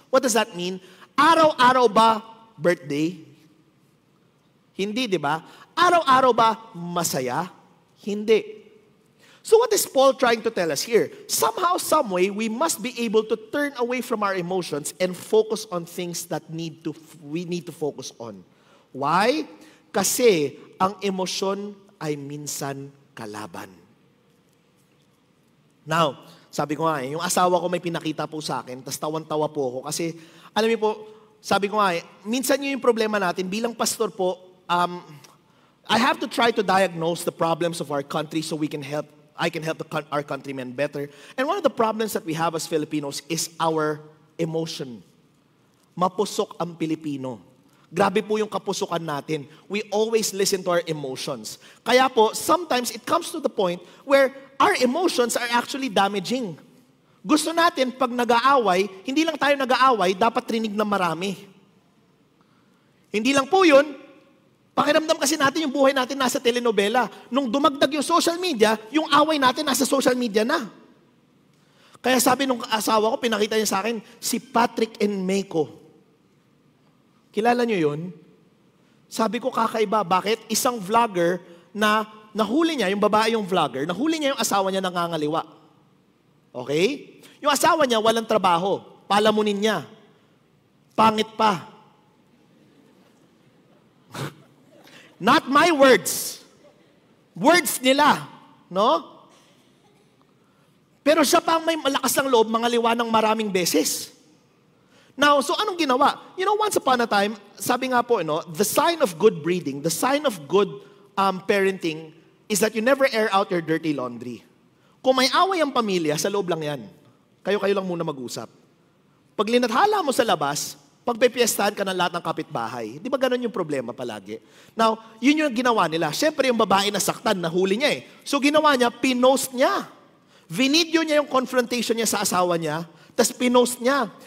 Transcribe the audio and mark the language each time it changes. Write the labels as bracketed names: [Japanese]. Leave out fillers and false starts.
[English] What does that mean? [Filipino] Araw-araw ba birthday? Hindi, di ba? Araw-araw ba masaya? Hindi. [English] So what is Paul trying to tell us here? Somehow, some way, we must be able to turn away from our emotions and focus on things that we need to focus on. Why? [Filipino] Kasi ang emosyon ay minsan kalaban. Now, sabi ko nga, yung asawa ko may pinakita po sa akin, tas tawan-tawa po ako kasi, alam niyo po, sabi ko nga, minsan yun yung problema natin, bilang pastor po, [English] I have to try to diagnose the problems of our country so I can help our countrymen better. And one of the problems that we have as Filipinos is our emotion. [Filipino] Mapusok ang Pilipino. Grabe po yung kapusukan natin. [English] We always listen to our emotions. [Filipino] Kaya po, [English] sometimes it comes to the point where our emotions are actually damaging. [Filipino] Gusto natin, pag nag-aaway, hindi lang tayo nag-aaway, dapat rinig ng marami. Hindi lang po yun, pakiramdam kasi natin yung buhay natin nasa telenovela. Nung dumagdag yung social media, yung away natin nasa social media na. Kaya sabi nung asawa ko, pinakita niya sa akin, si Patrick and Meiko. Kilala niyo yun? Sabi ko, kakaiba. Bakit? Isang vlogger na nahuli niya, yung babae yung vlogger, nahuli niya yung asawa niya nangangaliwa. Okay? Yung asawa niya walang trabaho. palamunin niya. Pangit pa. [English] Not my words. [Filipino] Words nila. [English] No? [Filipino] Pero siya pa ang may malakas ng loob, mangaliwa ng maraming beses. Now, so anong ginawa? [English] You know, once upon a time, [Filipino] sabi nga po, [English] the sign of good breeding, the sign of good parenting is that you never air out your dirty laundry. [Filipino] Kung may away ang pamilya, sa loob lang yan. Kayo-kayo lang muna mag-usap. Pag linathala mo sa labas, pagpepiestahan ka ng lahat ng kapitbahay. Di ba ganun yung problema palagi? Now, yun yung ginawa nila. Siyempre, yung babae nasaktan, nahuli niya eh. So, ginawa niya, pinost niya. Vinidyo niya yung confrontation niya sa asawa niya, tas pinost niya.